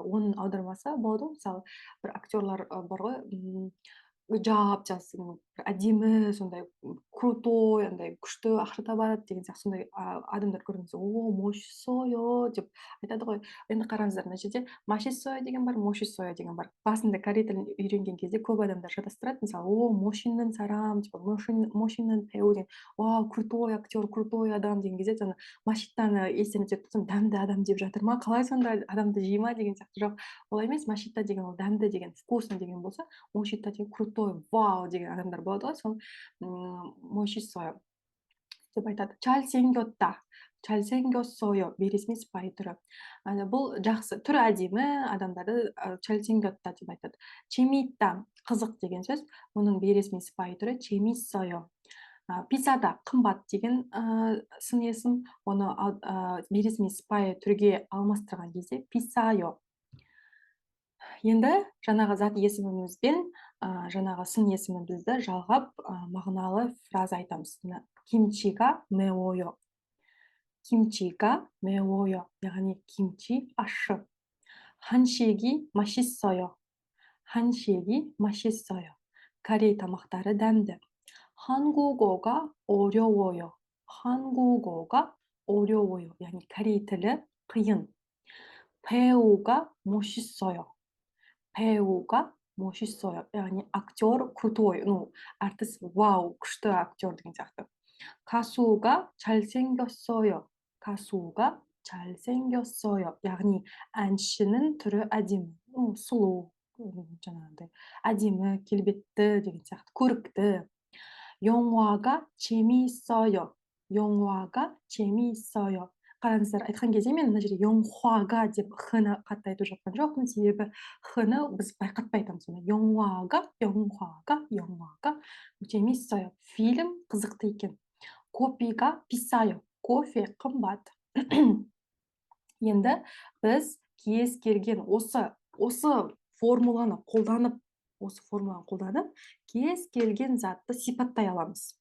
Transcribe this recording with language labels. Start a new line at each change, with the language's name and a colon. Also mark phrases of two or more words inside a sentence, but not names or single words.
Kazakh: Оның аудармасы болады, мысалы бір актерлар бар ғой, жап жасың әдемі, сондай крутой, андай күшті ақша табады деген сияқты сондай адамдар көрген кезде о 멋있어요 деп айтады ғой. Енді қараңыздар, мына жерде 맛있어요 деген бар, 멋있어요 деген бар. Басында корей тілін үйренген кезде көп адамдар шатастырады. Мысалы, о
Korean: 멋있는 사람,
Kazakh: типа
Korean: 멋있는 배우
Kazakh: деген, вау,
Russian: крутой актер,
Kazakh: крутой адам деген кезде жаңа машиттаны естен өтеді соң дәмді адам деп жатыр ма, қалай сонда адамды жей ма деген сияқты. Жоқ, олай емес. Машита деген ол дәмді деген, вкусно деген болса, 멋있다 деген крутой, вау деген адамдар болады ғой. Сол 멋있어요 деп айтады.
Korean: 잘생겼다, 잘생겼어요
Kazakh: бейресми сыпайы түрі. Бұл жақсы, түрі әдемі адамдарды 잘생겼다 деп айтады. 재미있다, қызық деген сөз. Оның бейресми сыпайы түрі 재밌어요.
Korean: 비싸다,
Kazakh: қымбат деген сын есім. Оны бейресми сыпайы түрге алмастырған кезде 비싸요. Енді жаңағы зат есімімізбен жаңағы сын есімімізді жалғап мағыналы фраза айтамыз.
Korean: Кимчи가 매워요. Кимчи가 매워요.
Kazakh: яғни кимчи ащы.
Korean: 한식이 맛있어요. 한식이 맛있어요.
Kazakh: корей тамақтары дәмді.
Korean: 한국어가 어려워요. 한국어가 어려워요.
Kazakh: яғни корей тілі қиын.
Korean: 배우가 멋있어요. 배우가 멋있어요.
Kazakh: яғни актер крутой, артист вау, күшті актер деген сияқты.
Korean: 가수가 잘생겼어요. 가수가 잘생겼어요.
Kazakh: яғни әншінің түрі әдемі, сұлу, жаңағыдай әдемі, келбетті деген сияқты, көрікті.
Korean: 영화가 재미있어요. 영화가 재미있어요.
Kazakh: қараңыздар, айтқан кезде мен мына жерде 영화가 деп х-ны қатты айтып жатқан жоқпын, себебі х-ны біз байқатпай айтамыз.
Korean: 영화가 재밌어요.
Kazakh: фильм қызықты екен.
Korean: кофе가 비싸요.
Kazakh: кофе қымбат. Енді біз кез келген осы формуланы қолданып, кез келген затты сипаттай аламыз.